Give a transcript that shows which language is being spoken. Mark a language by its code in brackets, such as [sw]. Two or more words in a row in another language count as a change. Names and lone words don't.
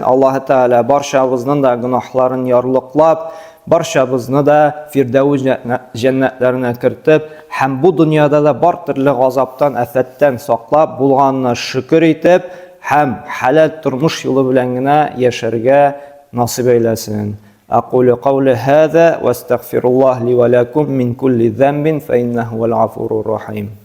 [tt] Аллаһ Тәгалә барчабызның да гөнаһларын ярлыклап, барчабызны да Фирдәүс җәннәтләренә кертеп, һәм бу дөньяда да бар төрле газаптан, афәттән саклап булганны шөкер итеп, һәм хәлал тормыш юлы белән генә яшәргә насыйп әйләсен. [ar] أقول قولي هذا واستغفر الله لي ولكم من كل ذنب فإنه هو الغفور الرحيم.